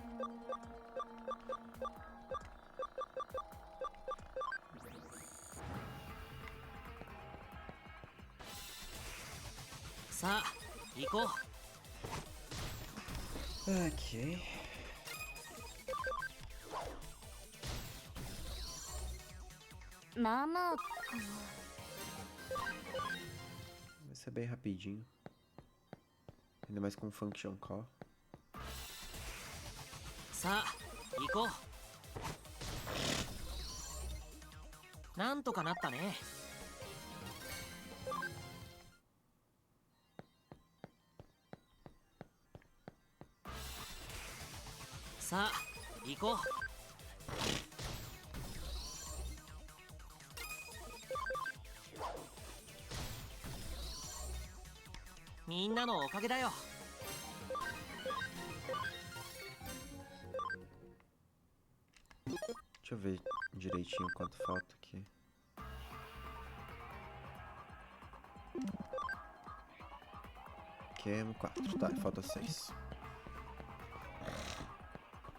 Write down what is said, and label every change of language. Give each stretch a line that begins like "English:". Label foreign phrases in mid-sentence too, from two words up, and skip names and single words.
Portuguese: Ok. Mama. Vai ser bem rapidinho. Ainda mais com
English: Function Call.
Japanese: さあ行こう。なんとかなったね。さあ行こう。みんなのおかげだよ。
Portuguese: Deixa eu ver direitinho quanto falta aqui. Kem 4, tá, falta 6.